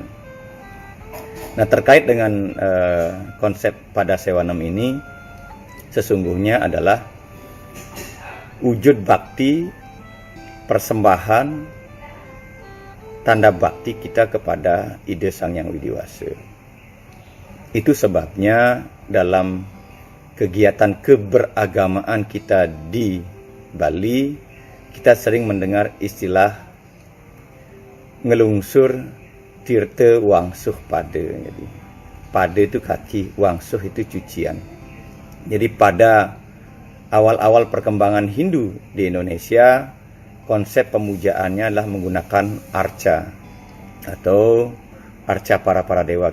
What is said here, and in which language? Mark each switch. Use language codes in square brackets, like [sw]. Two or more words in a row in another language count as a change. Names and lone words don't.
[id] Nah, terkait dengan konsep Pada Sewanam ini sesungguhnya adalah wujud bakti, persembahan, tanda bakti kita kepada Ida Sang Hyang Widiwasa. Itu sebabnya dalam kegiatan keberagamaan kita di Bali, kita sering mendengar istilah [ban] ngelungsur tirta wangsuh pada. [id] Jadi, pada itu kaki, wangsuh itu cucian. Jadi pada awal-awal perkembangan Hindu di Indonesia, konsep pemujaannya adalah menggunakan arca atau arca para dewa.